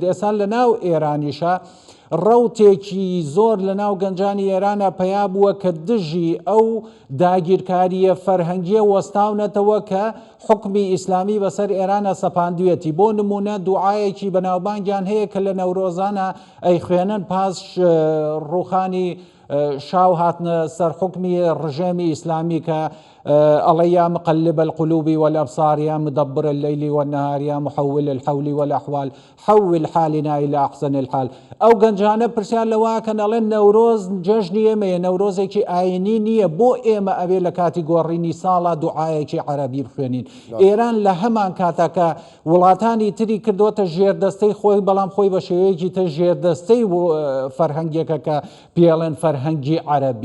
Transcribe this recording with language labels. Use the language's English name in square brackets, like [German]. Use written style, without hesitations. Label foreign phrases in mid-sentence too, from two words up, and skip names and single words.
[Central Kurdish] ئێستا لە ناو ئێرانیشە ڕەوتێکی زۆر لە ناو گەنجانی ئێرانە پیا بووە کە دژی ئەو داگیرکاریە فەرهەنگیە وەستاونەتەوە کە حکمی ئیسلامی بەسەر ئێرانە سەپاندوێتی. بۆ نمونە دوعایەکی بەناوبانگیان هەیە کە لە نەورۆزانە ئەی خوێنن پاش ڕوخانی شاو هاتنە سەر حکمی ڕژێمی ئیسلامی کە ئەڵێ [Arabic] یا مقلب القلوب والأبصار يا مدبر الليل والنهار يا محول الحول والأحوال حول حالنا إلى أحسن الحال. [Central Kurdish] ئەو گەنجانە پرسیان لەواکەن ئەڵێن نەورۆز جەژنی ئێمەیە، نەورۆزێکی ئاینی نییە، بۆ ئێمە ئەوێ لە کاتی گۆڕینی ساڵا دوعایەکی عەرەبی بخوێنین. ئێران لە هەمان کاتەکە وڵاتانی تری کردوتە ژێردەستەی خۆی، بەڵام خۆی بە شێوەیەکی تر ژێردەستەی فەرهەنگێکە کە پێڵێن فەرهەنگی عەرەبی.